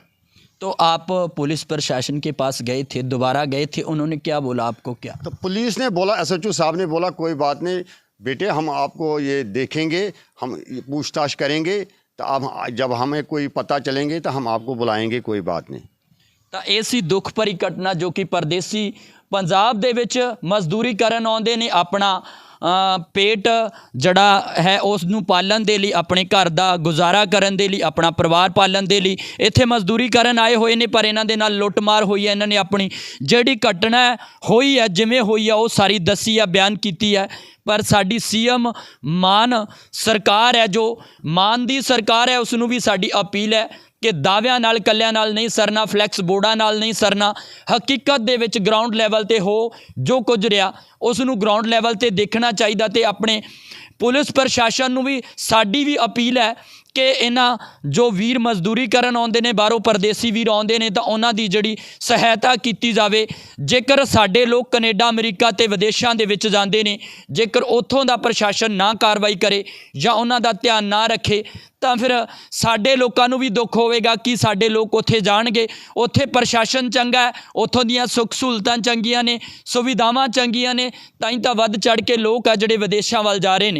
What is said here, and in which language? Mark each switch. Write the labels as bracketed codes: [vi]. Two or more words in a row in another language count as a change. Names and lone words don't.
[hi] तो आप पुलिस प्रशासन के पास गए थे, दोबारा गए थे, उन्होंने क्या बोला आपको? क्या तो पुलिस ने बोला, SHO साहब ने बोला कोई बात नहीं बेटे, हम आपको ये देखेंगे, हम पूछताछ करेंगे, तो अब जब हमें कोई पता चलेंगे तो हम आपको बुलाएंगे, कोई बात नहीं। [pa] ਤਾਂ ਐਸੀ ਦੁੱਖ ਭਰੀ ਘਟਨਾ ਜੋ ਕਿ ਪਰਦੇਸੀ ਪੰਜਾਬ ਦੇ ਵਿੱਚ ਮਜ਼ਦੂਰੀ ਕਰਨ ਆਉਂਦੇ ਨੇ, ਆਪਣਾ ਪੇਟ ਜਿਹੜਾ ਹੈ ਉਹਨੂੰ ਪਾਲਣ ਦੇ ਲਈ, ਆਪਣੇ ਘਰ ਦਾ ਗੁਜ਼ਾਰਾ ਕਰਨ ਦੇ ਲਈ, ਆਪਣਾ ਪਰਿਵਾਰ ਪਾਲਣ ਦੇ ਲਈ ਇੱਥੇ ਮਜ਼ਦੂਰੀ ਕਰਨ ਆਏ ਹੋਏ ਨੇ, ਪਰ ਇਹਨਾਂ ਦੇ ਨਾਲ ਲੁੱਟਮਾਰ ਹੋਈ ਹੈ। ਇਹਨਾਂ ਨੇ ਆਪਣੀ ਜਿਹੜੀ ਘਟਨਾ ਹੋਈ ਹੈ, ਜਿਵੇਂ ਹੋਈ ਹੈ, ਉਹ ਸਾਰੀ ਦੱਸੀ ਹੈ, ਬਿਆਨ ਕੀਤੀ ਹੈ। ਪਰ ਸਾਡੀ CM ਮਾਨ ਸਰਕਾਰ ਹੈ, ਜੋ ਮਾਨ ਦੀ ਸਰਕਾਰ ਹੈ, ਉਹਨੂੰ ਵੀ ਸਾਡੀ ਅਪੀਲ ਹੈ ਕਿ ਦਾਅਵਿਆਂ ਨਾਲ ਕੱਲਿਆਂ ਨਾਲ ਨਹੀਂ ਸਰਨਾ, ਫਲੈਕਸ ਬੋਰਡਾਂ ਨਾਲ ਨਹੀਂ ਸਰਨਾ। ਹਕੀਕਤ ਦੇ ਵਿਚ [en] ground level [pa] ਤੇ ਹੋ ਜੋ ਕੁਝ ਰਿਹਾ ਉਹਨੂੰ [en] ground level [pa] ਤੇ ਦੇਖਣਾ ਚਾਹੀਦਾ। ਤੇ ਆਪਣੇ ਪੁਲਿਸ ਪ੍ਰਸ਼ਾਸਨ ਨੂੰ ਵੀ ਸਾਡੀ ਵੀ ਅਪੀਲ ਹੈ ਕਿ ਇਹਨਾਂ ਜੋ ਵੀਰ ਮਜ਼ਦੂਰੀ ਕਰਨ ਆਉਂਦੇ ਨੇ, ਬਾਹਰੋਂ ਪਰਦੇਸੀ ਵੀਰ ਆਉਂਦੇ ਨੇ, ਤਾਂ ਉਹਨਾਂ ਦੀ ਜਿਹੜੀ ਸਹਾਇਤਾ ਕੀਤੀ ਜਾਵੇ। ਜੇਕਰ ਸਾਡੇ ਲੋਕ ਕੈਨੇਡਾ, ਅਮਰੀਕਾ ਤੇ ਵਿਦੇਸ਼ਾਂ ਦੇ ਵਿੱਚ ਜਾਂਦੇ ਨੇ, ਜੇਕਰ ਉੱਥੋਂ ਦਾ ਪ੍ਰਸ਼ਾਸਨ ਨਾ ਕਾਰਵਾਈ ਕਰੇ ਜਾਂ ਉਹਨਾਂ ਦਾ ਧਿਆਨ ਨਾ ਰੱਖੇ, ਤਾਂ ਫਿਰ ਸਾਡੇ ਲੋਕਾਂ ਨੂੰ ਵੀ ਦੁੱਖ ਹੋਵੇਗਾ ਕਿ ਸਾਡੇ ਲੋਕ ਉੱਥੇ ਜਾਣਗੇ, ਉੱਥੇ ਪ੍ਰਸ਼ਾਸਨ ਚੰਗਾ ਹੈ, ਉੱਥੋਂ ਦੀਆਂ ਸੁੱਖ ਸਹੂਲਤਾਂ ਚੰਗੀਆਂ ਨੇ, ਸੁਵਿਧਾਵਾਂ ਚੰਗੀਆਂ ਨੇ, ਤਾਂ ਹੀ ਤਾਂ ਵੱਧ ਚੜ੍ਹ ਕੇ ਲੋਕ ਆ ਜਿਹੜੇ ਵਿਦੇਸ਼ਾਂ ਵੱਲ ਜਾ ਰਹੇ ਨੇ।